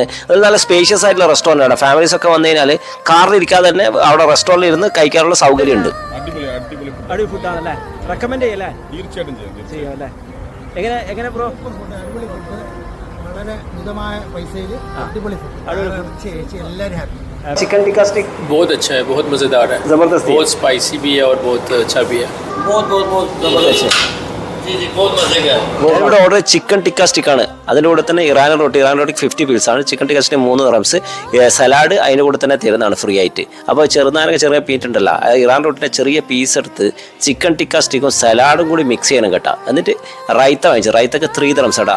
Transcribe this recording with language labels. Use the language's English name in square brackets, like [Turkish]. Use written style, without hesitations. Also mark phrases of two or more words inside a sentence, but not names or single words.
[Malayalam] അത് നല്ല സ്പേഷ്യസ് ആയിട്ടുള്ള റെസ്റ്റോറൻ്റ് ആണ്. ഫാമിലീസ് ഒക്കെ വന്നു കഴിഞ്ഞാൽ കാറിൽ ഇരിക്കാതെ തന്നെ അവിടെ റെസ്റ്റോറൻറ്റിൽ ഇരുന്ന് കഴിക്കാനുള്ള സൗകര്യമുണ്ട്. അടിപൊളി ഫുഡാണല്ലേ, റെക്കമെൻഡ് ചെയ്യല്ലേ? തീർച്ചയായിട്ടും ചെയ്യാം അല്ലേ? എങ്ങനെ ബ്രോ? അടിപൊളി ഫുഡ്, വളരെ മിതമായ പൈസയിൽ അടിപൊളി ഫുഡ്, എല്ലാവരും ഹാപ്പി. [Hindi] चिकन टिक्का स्टिक बहुत अच्छा है, बहुत मज़ेदार है, जबरदस्त, बहुत स्पाइसी भी है और बहुत अच्छा भी है. बहुत जबरदस्त है जी जी, बहुत मजे का है. [Malayalam] ഇവിടെ ഓർഡർ ചിക്കൻ ടിക്ക സ്റ്റിക്ക് ആണ്. അതിൻ്റെ കൂടെ തന്നെ ഇറാനിയൻ റൊട്ടിക്ക് 50 പീസ് ആണ്. ചിക്കൻ ടിക്ക സ്റ്റിക്ക് 3 ദിറംസ്. സലാഡ് അതിൻ്റെ കൂടെ തന്നെ തരുന്നതാണ് ഫ്രീ ആയിട്ട്. അപ്പോൾ ചെറുനാരങ്ങ ചെറിയ പീറ്റ് ഉണ്ടല്ലോ, ഇറാൻ റൊട്ടിൻ്റെ ചെറിയ പീസ് എടുത്ത് ചിക്കൻ ടിക്ക സ്റ്റിക്കും സലാഡും കൂടി മിക്സ് ചെയ്യണം കേട്ടോ. എന്നിട്ട് റൈത്ത വാങ്ങിച്ചു, റൈത്തക്ക് 3 ദിറംസ് കേട്ടോ.